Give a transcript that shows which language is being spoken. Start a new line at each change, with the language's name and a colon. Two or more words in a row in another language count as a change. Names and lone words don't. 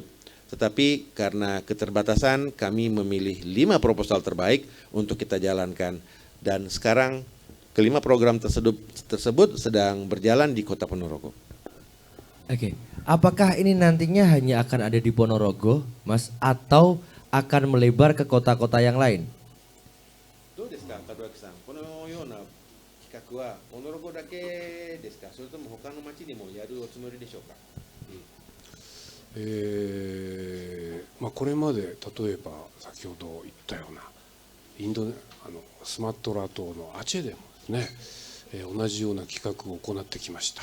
Indonesian: Tetapi karena keterbatasan kami memilih 5 proposal terbaik untuk kita jalankan, dan sekarang kelima program tersebut sedang berjalan di kota Ponorogo. Oke, apakah ini nantinya hanya akan ada di Ponorogo, Mas, atau akan melebar ke kota-kota yang lain?
Japanese: どうですか、門脇さん、このような企画はポノロゴだけですか、それとも他の町にもやるおつもりでしょうか？これまで例えば先ほど言ったようなスマトラ島のアチェでもですね、同じような企画を行ってきました。